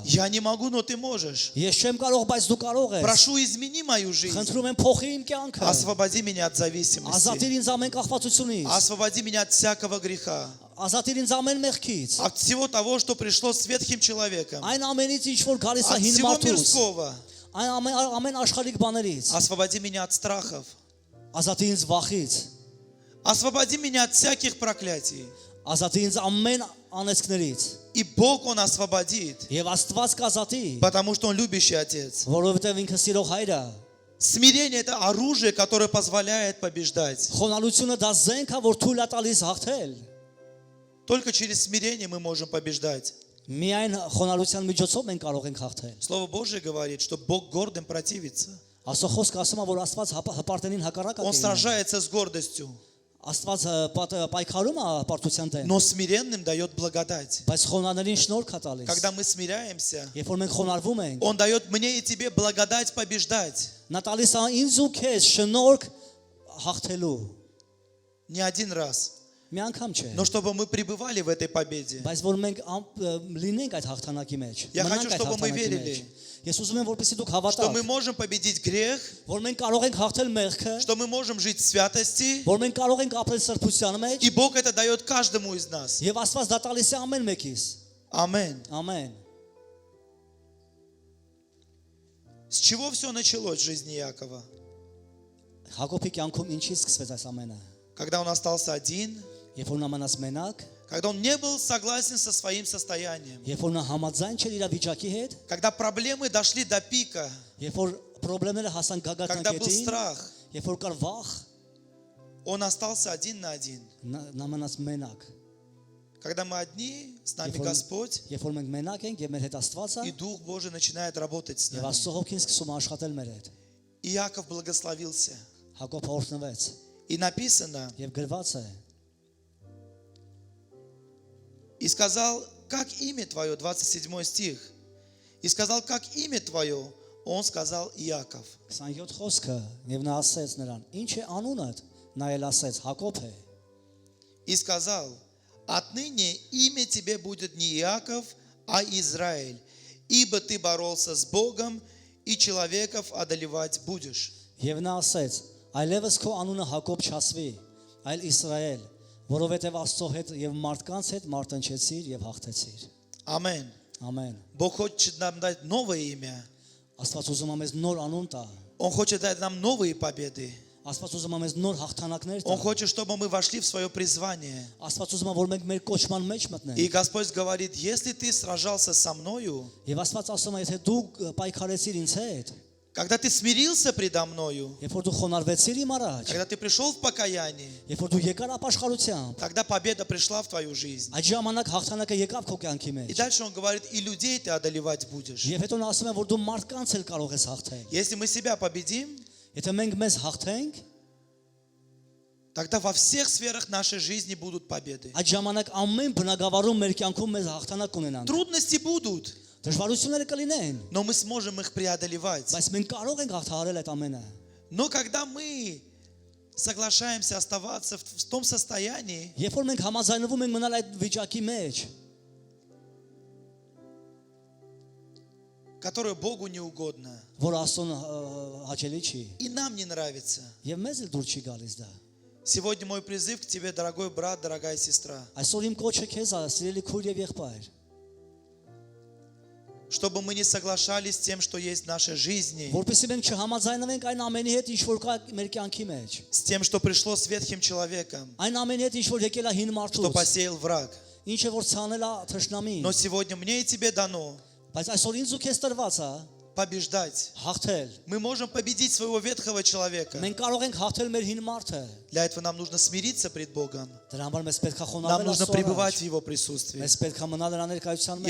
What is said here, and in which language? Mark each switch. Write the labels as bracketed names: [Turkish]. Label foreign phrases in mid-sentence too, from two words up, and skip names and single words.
[Russian] Я не могу, но Ты можешь. [Armenian] Ես չեմ կարող, բայց դու կարող ես։ [Russian] Прошу, измени мою жизнь. [Armenian] Խնդրում եմ փոխի իմ կյանքը։ [Russian] Освободи меня от зависимости. [Armenian] Ազատիր ինձ ամեն կախվածությունից։ [Russian] Освободи меня от всякого греха. [Armenian] Ազատիր ինձ ամեն մեղքից։ [Russian] От всего того, что пришло с ветхим человеком. [Armenian] Այն ամենից ինչ որ գալիս է [Russian] От [Armenian] հին [Russian] всего [Armenian] մարդուց։ [Russian] мирского. [Armenian] Այն ամեն աշխարհիկ բաներից։ [Russian] Освободи меня от страхов. [Armenian] Ազատի ինձ վախից։ [Russian] Освободи меня от всяких проклятий. [Armenian] Ազատի ինձ ամեն անեծքներից։ [Russian] И Бог, Он освободит. [Armenian] Եվ Աստված կազատի, [Russian] Потому что Он любящий Отец. [Armenian] որովհետև ինքը սիրող հայր է։ [Russian] Смирение – это оружие, которое позволяет побеждать. [Armenian] Խոնարհությունը դա զենք է, որ թույլ է տալիս հաղթել։ [Russian] Только через смирение мы можем побеждать. [Armenian] Միայն խոնարհության միջոցով մենք կարող ենք հաղթել։ [Russian] Слово Божье говорит, что Бог гордым противится. [Armenian] Աստծո խոսքը ասում է, որ Աստված հպարտենին հակառակ [Russian] Он [Armenian] է։ [Russian] сражается с гордостью, [Armenian] Աստված պայքարում է հպարտության դեմ, [Russian] но смиренным дает благодать. [Armenian] բայց խոնարհներին շնորհք է տալիս։ [Russian] Когда мы смиряемся, [Armenian] Երբ որ մենք խոնարհվում ենք, [Russian] Он дает мне и тебе благодать побеждать. [Armenian] նա տալիս է ինձ ու քեզ շնորհք հաղթելու։ [Russian] Не один раз, [Armenian] Մի անգամ չէ, [Russian] но чтобы мы пребывали в этой победе. [Armenian] բայց որ մենք լինենք այդ հաղթանակի մեջ։ [Russian] Я [Armenian] մնանք [Russian] хочу, [Armenian] այդ [Russian] чтобы мы [Armenian] հաղթանակի [Russian] верили, [Armenian] մեջ։ Ես ուզում եմ, որպեսզի դուք [Russian] Что мы [Armenian] հավատաք, [Russian] можем победить грех, [Armenian] որ մենք կարող ենք հաղթել մեղքը, [Russian] что мы можем жить в святости, [Armenian] որ մենք կարող ենք ապրել սրբության մեջ, [Russian] и Бог это дает каждому из нас. [Armenian] եւ Աստված դա տալիս է ամեն մեկից։ [Russian] Аминь. [Armenian] Ամեն։ [Russian] С чего все началось в жизни Иакова? [Armenian] Հակոբի կյանքում ինչից սկսվեց այս ամենը։ [Russian] Когда он остался один, [Armenian] Երբ որ նա մնաց մենակ, [Russian] когда он не был согласен со своим состоянием, [Armenian] երբ որ նա համաձայն չէր իր վիճակի հետ, [Russian] когда проблемы дошли до пика, [Armenian] երբ որ խնդիրները հասան [Russian] когда был [Armenian] գագաթնակետին, [Russian] страх, [Armenian] երբ որ կար վախ, [Russian] он остался один на один. [Armenian] նա մնաց մենակ։ [Russian] Когда мы одни, с нами [Armenian] Երբ որ- [Russian] Господь, [Armenian] Երբ որ մենք մենակ ենք եւ մեր հետ Աստված [Russian] и [Armenian] է, [Russian] Дух Божий начинает работать с [Armenian] եւ [Russian] нами. [Armenian] Աստծո հոգին սկսում է աշխատել մեր հետ։ [Russian] Иаков благословился. [Armenian] Հակոբ օրհնվեց [Russian] И написано, [Armenian] եւ գրված է. [Russian] и сказал, как имя твое, 27 стих. И сказал, как имя твое, он сказал Иаков. [Armenian] 27 խոսքը եւ նա ասեց նրան. Ինչ է անունդ։ Նա էլ ասեց Հակոբ է։ [Russian] И сказал, отныне имя тебе будет не Иаков, а Израиль, ибо ты боролся с Богом и человеков одолевать будешь. [Armenian] Եվ նա ասեց. Այլևս քո անունը Հակոբ չասվի, այլ Իսրայել, որովհետև Աստծո հետ եւ մարդկանց հետ մարտնչեցիր եւ հաղթեցիր։ [Russian] Аминь. [Armenian] Ամեն։ [Russian] Бог хочет нам дать новое имя. [Armenian] Աստված ուզում է մեզ նոր անուն տա։ [Russian] Он хочет дать нам новые победы. [Armenian] Աստված ուզում է մեզ нոր հաղթանակներ [Russian] Он [Armenian] տա։ [Russian] хочет, чтобы мы вошли в свое призвание. [Armenian] Աստված ուզում է որ մենք մեր կոչման մեջ մտնենք։ [Russian] И Господь говорит, если ты сражался со мною, [Armenian] Եվ Աստված ասում է, եթե դու պայքարեցիր ինձ հետ, [Russian] когда ты смирился предо мною, [Armenian] երբ որ դու խոնարհվեցիր իմ առաջ, [Russian] когда ты пришел в покаяние, [Armenian] երբ որ դու եկար ապաշխարությամբ, [Russian] тогда победа пришла в твою жизнь. [Armenian] այդ ժամանակ հաղթանակը եկավ քո կյանքի [Russian] И [Armenian] մեջ։ [Russian] дальше он говорит, и людей ты одолевать будешь. [Armenian] Եվ հետո նա ասում է, որ дու մարդկանց էլ կարող ես հաղթել։ [Russian] Если мы себя победим, [Armenian] Եթե մենք մեզ հաղթենք, [Russian] тогда во всех сферах нашей жизни будут победы. [Armenian] այդ ժամանակ ամեն բնագավառում մեր կյանքում մեզ հաղթանակ կունենանք։ [Russian] Трудности будут, [Armenian] Դժվարությունները կլինեն, [Russian] но мы сможем их преодолевать. [Armenian] բայց մենք կարող ենք հաղթահարել այդ ամենը։ [Russian] Но когда мы соглашаемся оставаться в том состоянии, [Armenian] Երբ որ մենք համաձայնվում ենք մնալ այդ վիճակի մեջ, [Russian] которое Богу не угодно, [Armenian] որ Աստծուն հաճելի չի, [Russian] и нам не нравится. [Armenian] եւ մեզ էլ դուր չի գալիս դա։ [Russian] Сегодня мой призыв к тебе, дорогой брат, дорогая сестра, [Armenian] Այսօր իմ կոչը քեզ է, սիրելի քույր եւ եղբայր, [Russian] чтобы мы не соглашались с тем, что есть в нашей жизни, [Armenian] որպեսզի մենք չհամաձայնվենք այն ամենի հետ, ինչ որ կա մեր կյանքի մեջ, [Russian] с тем, что пришло с ветхим человеком, [Armenian] այն ամենի հետ, ինչ որ եկել է հին [Russian] что [Armenian] մարդուց, [Russian] посеял враг. [Armenian] ինչը որ ցանել է թշնամին, [Russian] Но сегодня мне и тебе дано [Armenian] բայց այսօր ինձ ու քեզ տրված է [Russian] побеждать. [Armenian] հաղթել։ [Russian] Мы можем победить своего ветхого человека. [Armenian] Մենք կարող ենք հաղթել մեր հին մարդը։ [Russian] Для этого нам нужно смириться пред Богом. [Armenian] Դրա համար մեզ պետք է [Russian] Нам [Armenian] խոնարհվել [Russian] нужно [Armenian] Աստծո [Russian] пребывать [Armenian] առաջ։ [Russian] в Его присутствии. [Armenian] Մեզ պետք է մնալ նրա ներկայության մեջ։